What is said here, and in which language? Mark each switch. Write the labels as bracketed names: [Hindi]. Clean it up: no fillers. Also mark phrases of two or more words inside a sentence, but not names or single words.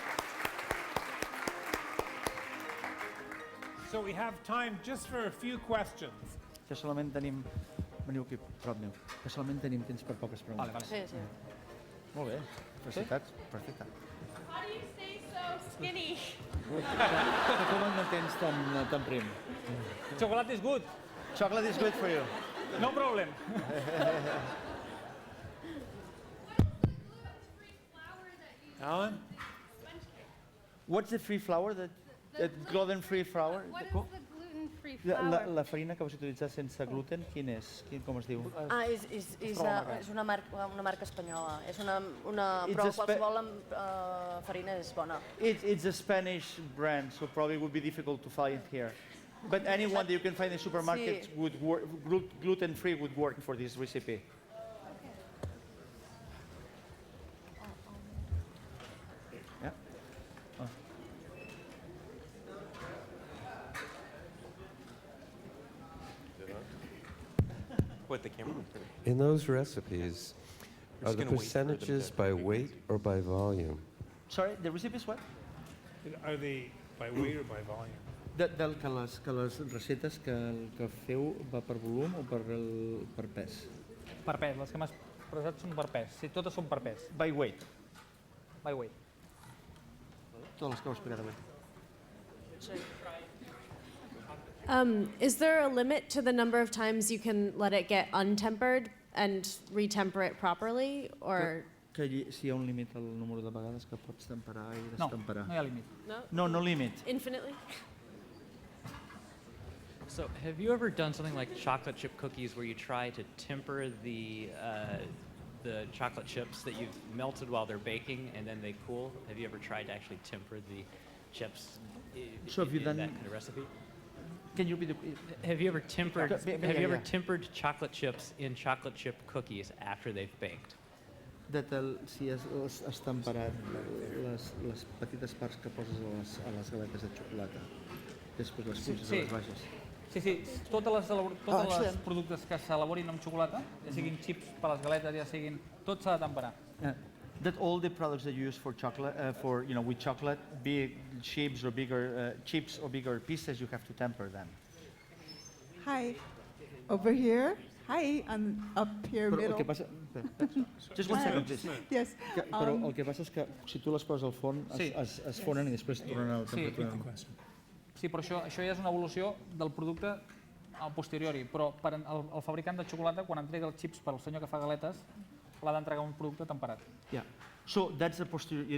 [English] So we have time just for a few questions. [Catalan] Que solament tenim... Veniu aquí, prop meu. Que solament tenim temps per poques preguntes. Sí, sí. Molt bé, felicitats. Perfecte. [English] How do you stay so skinny? [Catalan] Que com el mantens tan prim? [English] Chocolate is good, Chocolate is good for you. no problem. Alan? What's the free flour? That gluten-free flour? What is the gluten gluten-free [Catalan] La, [English] flour. [Catalan] la farina que vas utilitzar sense gluten, quin és? Com es diu? Ah, és una marca espanyola. És [English] It's [Catalan] però a qualsevol farina és bona. [English] It's a Spanish brand, so probably would be difficult to find here. But anyone that you can find in supermarkets [Catalan] Sí. [English] would work, gluten-free would work for this recipe. Yeah. What, the camera? In those recipes, We're are just the gonna wait for them to percentages by weight or by volume? Sorry, the recipe is what? Are they by weight or by volume? [Catalan] Que les recetes que feu va per volum o per pes? Per pes, les que m'has posat són per pes. Sí, totes són per pes, [English] By weight. by weight. [Catalan] Totes les que heu explicat avui. [English] Is there a limit to the number of times you can let it get untempered and retemper it properly, or [Catalan] Si hi ha un límit al número de vegades que pots temperar i No, destemperar. no hi ha límit. No, no límit. [English] infinitely? So, have you ever done something like chocolate chip cookies where you try to temper the chocolate chips that you've melted while they're baking and then they cool? Have you ever tried to actually temper the chips So have you in done- that kind of recipe? Can you repeat the... Have you ever tempered? Yeah, Have you ever yeah. tempered chocolate chips in chocolate chip cookies after they've baked? [Catalan] Si has temperat les petites parts que poses a les galetes de xocolata, després les punxes sí. a les baixes. Sí, totes les [English] excellent. [Catalan] productes que s'elaborin amb xocolata, ja siguin xips per les galetes, ja siguin... Tot s'ha de temperar. [English] That all the products that you use for chocolate, with chocolate, big chips or bigger pieces, you have to temper them. Hi, over here. Hi, I'm up here [Catalan] Però el [English] middle. [Catalan] que passa... [English] Just one second, please. Yes. [Catalan] Però el que passa és que si tu les poses al forn, Sí. es fonen i després tornen a la Sí. temperatura. Sí, però això ja és una evolució del producte a posteriori, però el fabricant de xocolata, quan entrega els xips per al senyor que fa galetes, l'ha d'entregar un producte temperat. [English] Yeah. So that's a posterior.